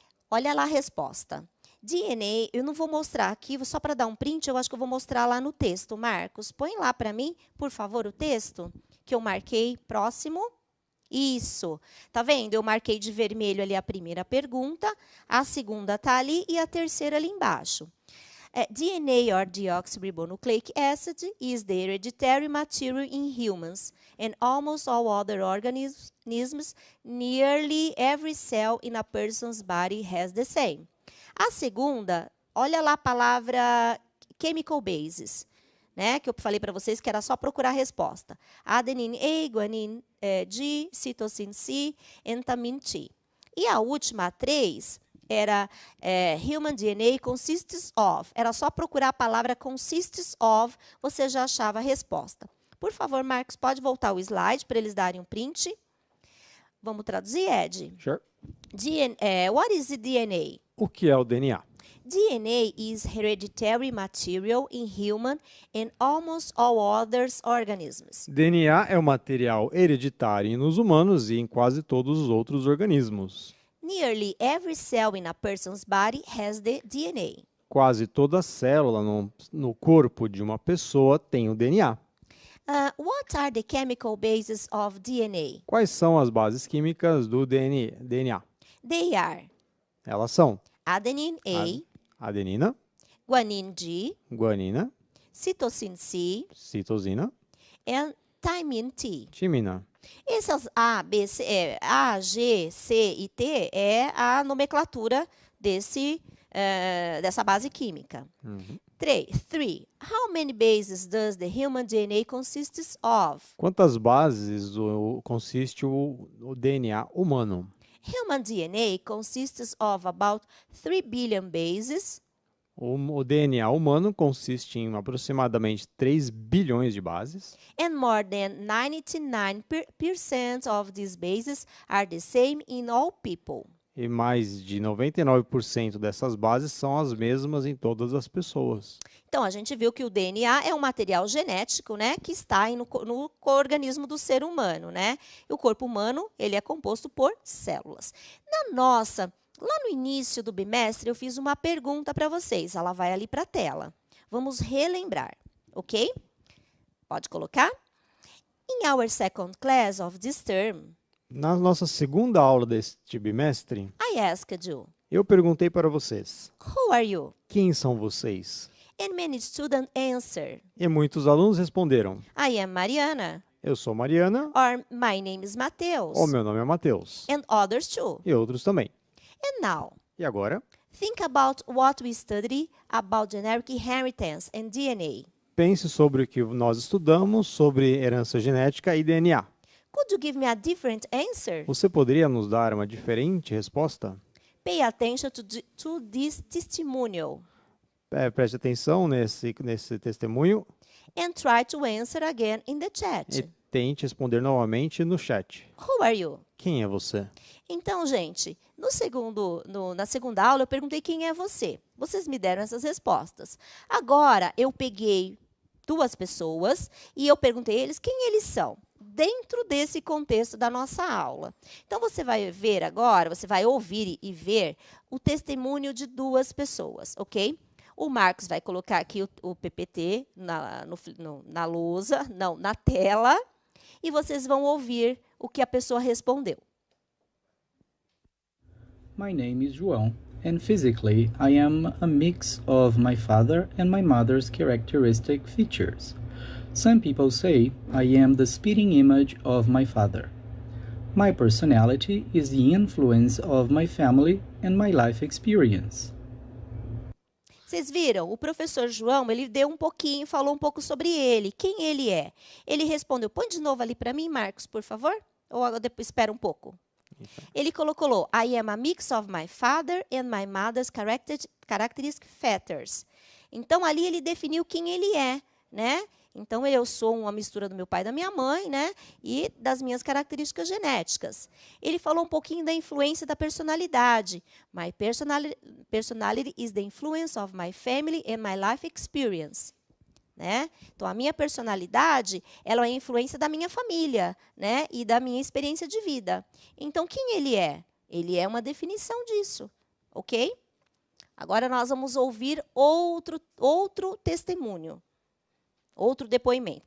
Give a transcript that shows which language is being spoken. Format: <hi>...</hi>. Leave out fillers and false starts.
<pt>Olha lá a resposta. DNA, eu não vou mostrar aqui, só para dar um print, eu acho que eu vou mostrar lá no texto. Marcos, põe lá para mim, por favor, o texto que eu marquei próximo. Isso. Tá vendo? Eu marquei de vermelho ali a primeira pergunta, a segunda está ali e a terceira ali embaixo.</pt> <en>DNA, or deoxyribonucleic acid, is the hereditary material in humans and almost all other organisms. Nearly every cell in a person's body has the same.</en> <pt>A segunda, olha lá a palavra chemical bases, né? Que eu falei para vocês que era só procurar a resposta.</pt> <en>Adenine A, guanine G, cytosine C, and thymine T.</en> <pt>E a última, a 3, era</pt> <en>human DNA consists of.</en> <pt>Era só procurar a palavra consists of, você já achava a resposta. Por favor, Marcos, pode voltar o slide para eles darem um print. Vamos traduzir, Ed?</pt> <en>Sure. What is the DNA?</en> <pt>O que é o DNA?</pt> <en>DNA is hereditary material in human and almost all other organisms.</en> <pt>DNA é o material hereditário nos humanos e em quase todos os outros organismos.</pt> <en>Nearly every cell in a person's body has the DNA.</en> <pt>Quase toda célula no corpo de uma pessoa tem o DNA.</pt> <en>What are the chemical bases of DNA?</en> <pt>Quais são as bases químicas do DNA?</pt> <en>They are</en> <pt>Elas são</pt> <en>adenine A,</en> <pt>adenina,</pt> <en>guanine G,</en> <pt>guanina,</pt> <en>cytosine C,</en> <pt>citosina,</pt> <en>and thymine T.</en> <pt>timina. Essas A, B, C, A, G, C e T é a nomenclatura dessa base química. 3.</pt> <en>How many bases does the human DNA consist of?</en> <pt>Quantas bases consiste o DNA humano?</pt> <en>Human DNA consists of about 3 billion bases.</en> <pt>O DNA humano consiste em aproximadamente 3 bilhões de bases.</pt> <en>And more than 99% of these bases are the same in all people.</en> <pt>E mais de 99% dessas bases são as mesmas em todas as pessoas. Então, a gente viu que o DNA é um material genético, né, que está no organismo do ser humano, né? E o corpo humano, ele é composto por células. Lá no início do bimestre, eu fiz uma pergunta para vocês. Ela vai ali para a tela. Vamos relembrar, ok? Pode colocar?</pt> <en>In our second class of this term,</en> <pt>Na nossa segunda aula deste bimestre,</pt> <en>I asked you,</en> <pt>eu perguntei para vocês,</pt> <en>who are you?</en> <pt>quem são vocês?</pt> <en>And many students answered,</en> <pt>E muitos alunos responderam,</pt> <en>I am Mariana,</en> <pt>eu sou Mariana,</pt> <en>or my name is Mateus,</en> <pt>o meu nome é Matheus.</pt> <en>and others too.</en> <pt>E outros também.</pt> <en>And now,</en> <pt>E agora,</pt> <en>think about what we studied about genetic inheritance and DNA.</en> <pt>pense sobre o que nós estudamos sobre herança genética e DNA.</pt> <en>Could you give me a different answer?</en> <pt>Você poderia nos dar uma diferente resposta?</pt> <en>Pay attention to this testimonial</en> <pt>Preste atenção nesse testemunho</pt> <en>and try to answer again in the</en> <pt>e</pt> <en>chat.</en> <pt>tente responder novamente no chat.</pt> <en>Who are you?</en> <pt>Quem é você? Então, gente, na segunda aula eu perguntei quem é você. Vocês me deram essas respostas. Agora, eu peguei 2 pessoas e eu perguntei a eles quem eles são, dentro desse contexto da nossa aula. Então, você vai ver agora, você vai ouvir e ver o testemunho de 2 pessoas, ok? O Marcos vai colocar aqui o PPT na lousa, não, na tela, e vocês vão ouvir o que a pessoa respondeu.</pt> <en>My name is João, and physically I am a mix of my father and my mother's characteristic features. Some people say I am the spitting image of my father. My personality is the influence of my family and my life experience.</en> <pt>Vocês viram? O professor João, ele deu um pouquinho, falou um pouco sobre ele, quem ele é. Ele respondeu, põe de novo ali para mim, Marcos, por favor. Ou depois espera um pouco. Ele colocou,</pt> <en>I am a mix of my father and my mother's characteristic features.</en> <pt>Então, ali ele definiu quem ele é, né? Então, eu sou uma mistura do meu pai e da minha mãe, né? E das minhas características genéticas. Ele falou um pouquinho da influência da personalidade.</pt> <en>My personality is the influence of my family and my life experience.</en> <pt>Né? Então, a minha personalidade, ela é a influência da minha família, né? E da minha experiência de vida. Então, quem ele é? Ele é uma definição disso, ok? Agora, nós vamos ouvir outro testemunho. Outro depoimento.</pt>